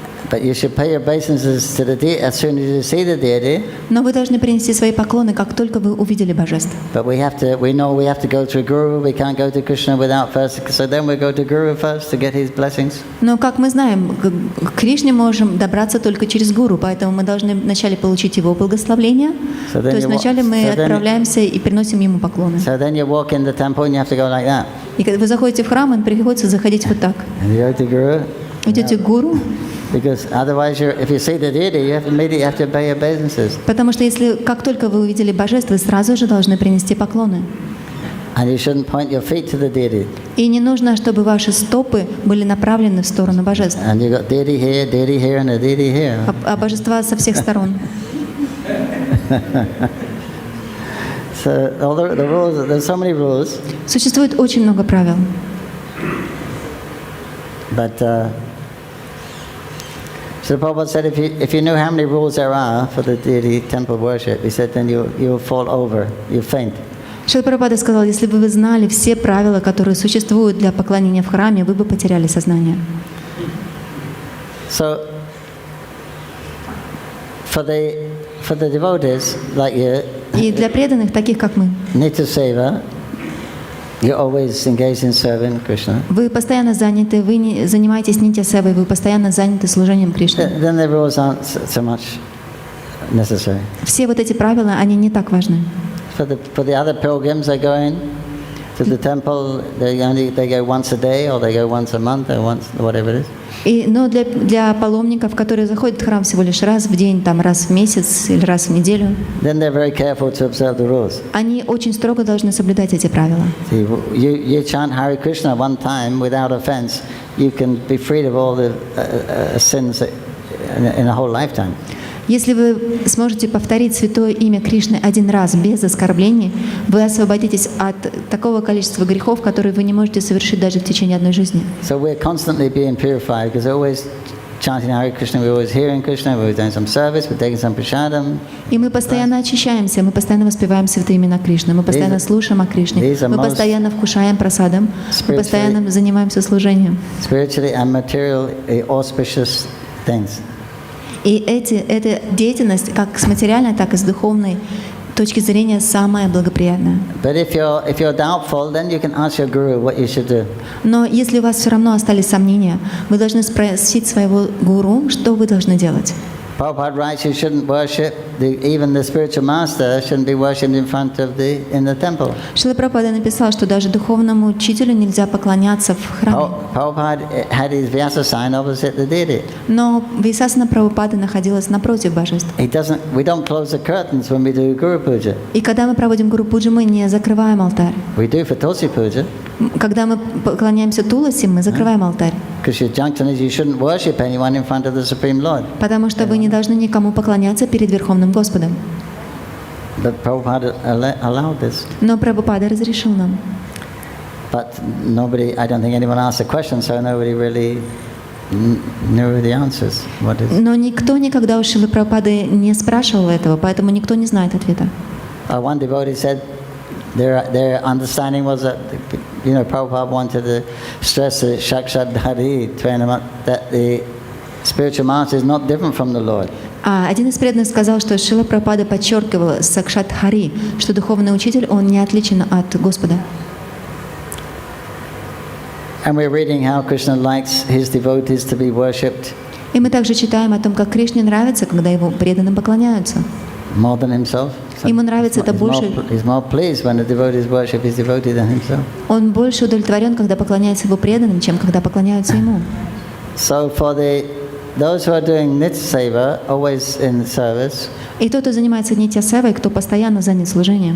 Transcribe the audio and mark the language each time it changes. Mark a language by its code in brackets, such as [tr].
[en] But you should pay your obeisances to the deity as soon as you see the deity. [ru] Но вы должны принести свои поклоны, как только вы увидели божеств. [en] But we know we have to go to a guru. We can't go to Krishna without first. So then we go to guru first to get his blessings. [ru] Но как мы знаем, к Кришне можем добраться только через гуру, поэтому мы должны вначале получить его благословение. То есть вначале мы отправляемся и приносим ему поклоны. [en] So then you walk in the temple and you have to go like that. [ru] И когда вы заходите в храм, им приходится заходить вот так. [en] And you go to guru. [ru] Идете к гуру. [en] Because otherwise, if you see the deity, you immediately have to pay obeisances. [ru] Потому что если как только вы увидели божество, вы сразу же должны принести поклоны. [en] And you shouldn't point your feet to the deity. [ru] И не нужно, чтобы ваши стопы были направлены в сторону божеств. [en] And you got deity here, and a deity here. [ru] А божества со всех сторон. [en] So all the rules, there's so many rules. [ru] Существует очень много правил. [en] But so Prabhupada said, if you knew how many rules there are for the deity temple worship, he said, then you'll fall over, you'll faint. [ru] Шрила Прабхупада сказал, если бы вы знали все правила, которые существуют для поклонения в храме, вы бы потеряли сознание. [en] So for the devotees like you, [ru] и для преданных, таких как мы, [en] Nitya Seva, you're always engaged in serving Krishna. [ru] Вы постоянно заняты, вы не занимаетесь нитья севой, вы постоянно заняты служением Кришне. [en] Then the rules aren't so much necessary. [ru] Все вот эти правила, они не так важны. [en] For the other pilgrims, they're going To the temple, they go once a day, or they go once a month, or once whatever it is. [ru] Но для паломников, которые заходят в храм всего лишь раз в день, там раз в месяц или раз в неделю, [en] Then they're very careful to observe the rules. [ru] они очень строго должны соблюдать эти правила. [en] See, you chant Hare Krishna one time without offense, you can be freed of all the sins in a whole lifetime. [ru] Если вы сможете повторить святое имя Кришны один раз без оскорблений, вы освободитесь от такого количества грехов, которые вы не можете совершить даже в течение одной жизни. [en] So we're constantly being purified because we're always chanting Hare Krishna, we're always hearing Krishna, we're doing some service, we're taking some prasadam. [ru] И мы постоянно очищаемся, мы постоянно воспеваем святые имена Кришны, мы постоянно слушаем о Кришне, мы постоянно вкушаем прасадам, мы постоянно занимаемся служением. [en] Spiritually and materially auspicious things. [ru] И эта деятельность, как с материальной, так и с духовной точки зрения, самая благоприятная. [en] But if you're doubtful, then you can ask your guru what you should do. [ru] Но если у вас все равно остались сомнения, вы должны спросить своего гуру, что вы должны делать. [en] Prabhupada writes you shouldn't worship, even the spiritual master shouldn't be worshipped in the temple. [ru] Шрила Прабхупада написал, что даже духовному учителю нельзя поклоняться в храме. [en] Prabhupada had his Vyasa sign opposite the deity. [ru] Но Висасана Прабхупада находилась напротив божеств. [en] We don't close the curtains when we do Guru Puja. [ru] И когда мы проводим Гуру Пуджу, мы не закрываем алтарь. [en] We do for Tulsi Puja. [ru] Когда мы поклоняемся Туласи, мы закрываем алтарь. [en] Because your junction is you shouldn't worship anyone in front of the Supreme Lord. [ru] Потому что вы не должны никому поклоняться перед Верховным Господом. [en] But Prabhupada allowed this. [ru] Но Прабхупада разрешил нам. [en] But I don't think anyone asked a question, so nobody really knew the answers. What is? [ru] Но никто никогда у Шрилы Прабхупады не спрашивал этого, поэтому никто не знает ответа. [en] One devotee said their understanding was that, Prabhupada wanted to stress the Shakshadhari, that the spiritual master is not different from the Lord. [ru] Один из преданных сказал, что Шрила Прабхупада подчеркивал Сакшат-хари, что духовный учитель, он не отличен от Господа. [en] And we're reading how Krishna likes his devotees to be worshipped. [ru] И мы также читаем о том, как Кришне нравится, когда его преданным поклоняются. [en] More than himself. [ru] Ему нравится это больше. [en] He's more pleased when the devotees worship his devotee than himself. [ru] Он больше удовлетворен, когда поклоняется его преданным, чем когда поклоняются ему. [en] So for those who are doing nitya seva, always in service. [ru] И тот, кто занимается нитья-севой, кто постоянно занят служением.